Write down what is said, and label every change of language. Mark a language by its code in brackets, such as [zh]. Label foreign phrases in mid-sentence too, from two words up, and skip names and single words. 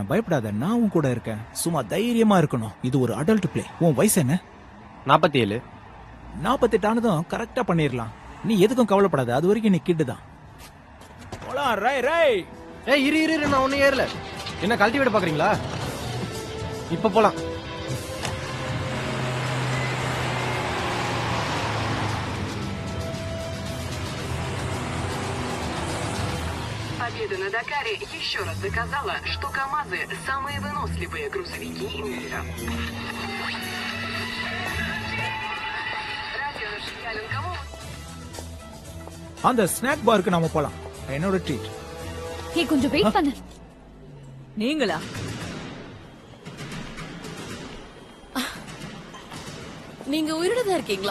[ta] பயப்படாத, நான் உன் கூட இருக்கேன். சும்மா தைரியமா இருக்கணும். இது ஒரு [en] adult play. [ta] உன் வயசு என்ன? 47. 48 ஆனதும் கரெக்டா பண்ணிடலாம். நீ எதுக்கும் கவலைப்படாத. அது வரைக்கும் நீ கிட்டு தான். போலாம். ரை ரை. ஏய் இரு இரு, நான் ஒண்ணு ஏறல. என்ன கல்டிவேட் பாக்குறீங்களா? இப்ப போலாம். [ru] Победа на Дакаре еще раз доказала, что КамАЗы – самые выносливые грузовики мира. [ta] அந்த [en] snack barukku [ta] நாம போலாம். என்னோட ட்ரீட். ஹே, கொஞ்சம் வெயிட் பண்ணு. நீங்களா? நீங்க உயிரோட தான் இருக்கீங்களா?